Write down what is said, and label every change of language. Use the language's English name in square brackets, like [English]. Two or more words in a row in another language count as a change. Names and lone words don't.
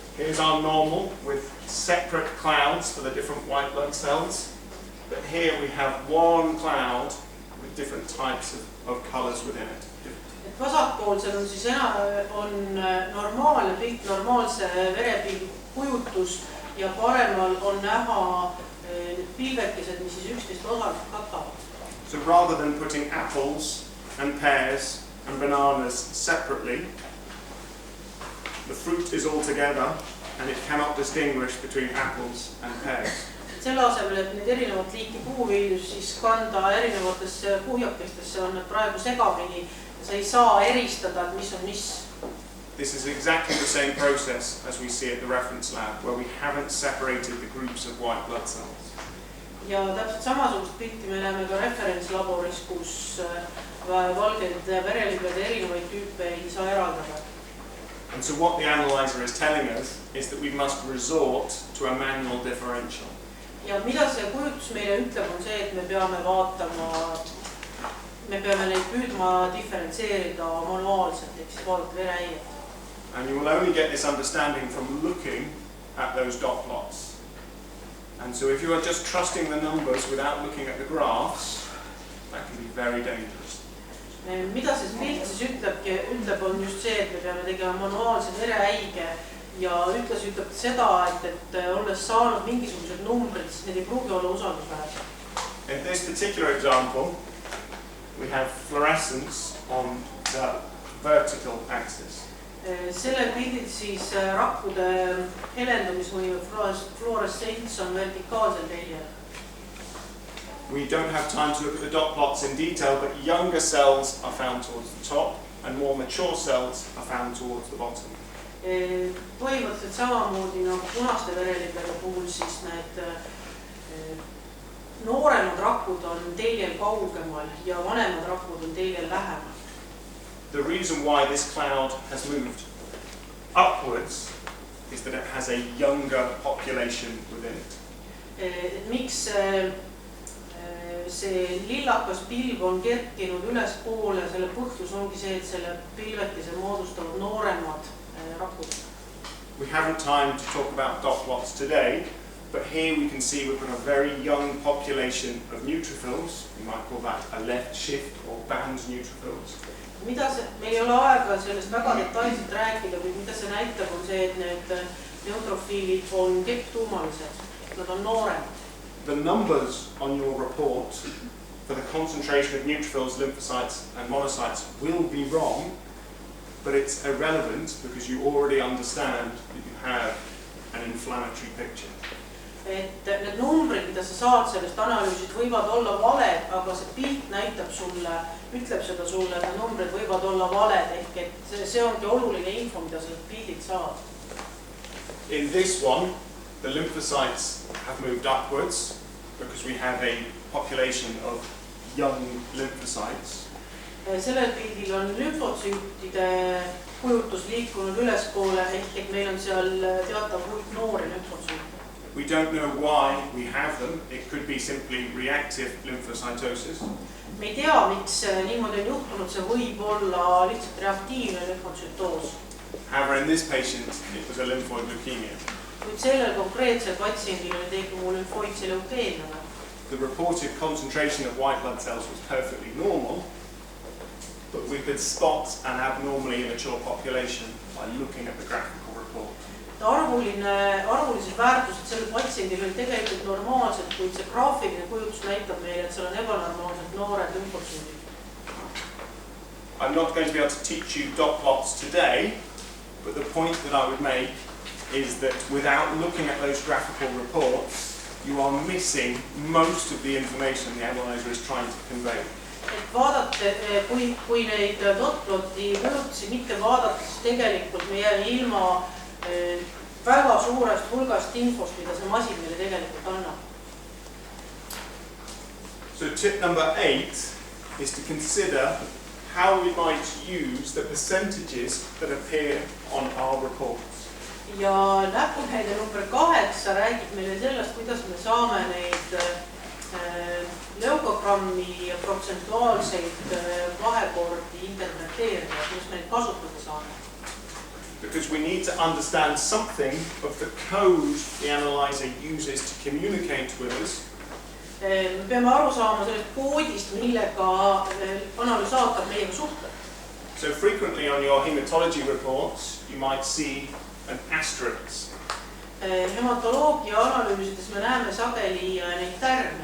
[English] Here's our normal with separate clouds for the different white blood cells. But here we have one cloud with different types of colours within it. [Estonian] Vasakpoolsel on siis on normaalne pilt, normaalse verepildi kujutus ja paremal on näha pilvekesed, mis siis 11 osalt katavad. [English] So rather than putting apples and pears and bananas separately, the fruit is all together and it cannot distinguish between apples and pears. [Estonian] Selle asemel, et need erinevat liiki puuviljus siis kanda erinevatesse puhjakestesse, on need praegu segapidi ja sa ei saa eristada, et mis on mis. [English] This is exactly the same process as we see at the reference lab, where we haven't separated the groups of white blood cells. [Estonian] Ja täpselt samasugust pilti me näeme ka referentslaboris, kus valgeid verelibede erinevaid tüüpe ei saa eraldada. [English] And so what the analyzer is telling us is that we must resort to a manual differential. [Estonian] Ja mida see kujutus meile ütleb, on see, et me peame neid püüdma diferentseerida manuaalselt, ehk siis vaadata vereäiet. [English] And you will only get this understanding from looking at those dot plots. And so if you are just trusting the numbers without looking at the graphs, that can be very dangerous. [Estonian] Mida see pilt siis ütleb, on just see, et me peame tegema manuaalse vereäige ja ütleb seda, et olles saanud mingisugused numbrid, siis need ei pruugi olla usaldusväärsed. [English] In this particular example, we have fluorescence on the vertical axis. [Estonian] Sellel pildil siis rakkude helendumisvõime fluoressents on vertikaalsel teljel. [English] We don't have time to look at the dot plots in detail, but younger cells are found towards the top and more mature cells are found towards the bottom. [Estonian] Põhimõtteliselt samamoodi nagu punaste verelibede puhul, siis need nooremad rakud on teljel kaugemal ja vanemad rakud on teljel lähemal. [English] The reason why this cloud has moved upwards is that it has a younger population within it. [Estonian] Miks see lillakas pilv on kerkinud ülespoole, selle põhjus ongi see, et selle pilvekese moodustavad nooremad rakud. [English] We haven't time to talk about dot plots today, but here we can see we've got a very young population of neutrophils. We might call that a left shift or band neutrophils. [Estonian] Meil ei ole aega sellest väga detailselt rääkida, kuid mida see näitab, on see, et need neutrofiilid on kepptuumalised. Nad on nooremad. [English] The numbers on your report for the concentration of neutrophils, lymphocytes and monocytes will be wrong, but it's irrelevant because you already understand that you have an inflammatory picture. [Estonian] Et need numbrid, mida sa saad sellest analüüsist, võivad olla valed, aga see pilt näitab sulle, ütleb seda sulle, et need numbrid võivad olla valed, ehk et see ongi oluline info, mida sa pildilt saad. [English] In this one, the lymphocytes have moved upwards because we have a population of young lymphocytes. [Estonian] Sellel pildil on lümfotsüütide kujutus liikunud ülespoole, ehk meil on seal teatav hulk noori lümfotsüüte. [English] We don't know why we have them. It could be simply reactive lymphocytosis. [Estonian] Me ei tea, miks niimoodi on juhtunud, see võib olla lihtsalt reaktiivne lümfotsüütoos. [English] However, in this patient, it was a lymphoid leukemia. [Estonian] Kuid sellel konkreetsel patsiendil oli tegu lümfoidse leukeemiaga. [English] The reported concentration of white blood cells was perfectly normal, but we could spot an abnormally immature population by looking at the graphical report. [Estonian] Arvulised väärtused sellel patsiendil oli tegelikult normaalsed, kuid see graafiline kujutus näitab meile, et seal on ebanormaalselt noored lümfotsüüdid. [English] I'm not going to be able to teach you dot plots today, but the point that I would make is that without looking at those graphical reports, you are missing most of the information the analyzer is trying to convey. [Estonian] Et vaadata, kui neid [English] dot ploti [Estonian] kujutusi mitte vaadata, siis tegelikult me jääme ilma väga suurest hulgast infost, mida see masin meile tegelikult annab. [English] So tip number 8 is to consider how we might use the percentages that appear on our reports. [Estonian] Ja näpunäide number 8 räägib meile sellest, kuidas me saame neid leukogrammi ja protsentuaalseid vahekordi interpreteerida, kuidas me neid kasutada saame. [English] because we need to understand something of the code the analyzer uses to communicate with us. [Estonian] Me peame aru saama sellest koodist, millega analüsaator meiega suhtleb. [English] So frequently on your hematology reports, you might see an asterisk. [Estonian] Hematoloogia analüüsides me näeme sageli neid tärme.